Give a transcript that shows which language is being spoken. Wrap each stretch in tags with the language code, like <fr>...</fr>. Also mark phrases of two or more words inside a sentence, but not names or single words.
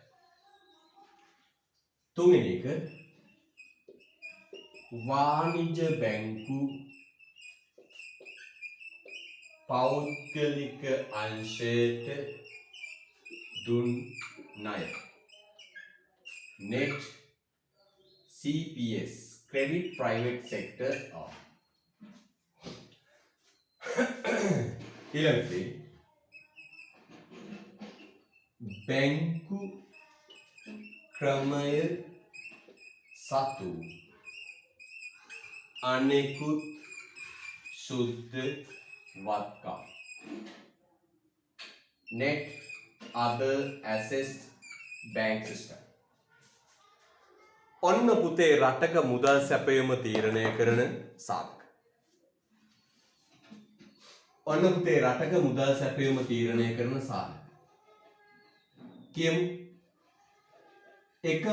<si>තුන්වෙනි එක වාණිජ්‍ය බැංකු පෞද්ගලික අංශයට දුන් ණය.</si> <en>net CPS credit private sector of.</en> <si>ඊළඟට බැංකු ක්‍රමය සතු අනෙකුත් සුද්ධ වත්කම්.</si> <en>net other assets bank system.</en> <si>ඔන්න පුතේ රටක මුදල් සැපයීම තීරණය කරන සාධක. ඔන්න පුතේ රටක මුදල් සැපයීම තීරණය කරන සාධක. කියමු. 1.</si>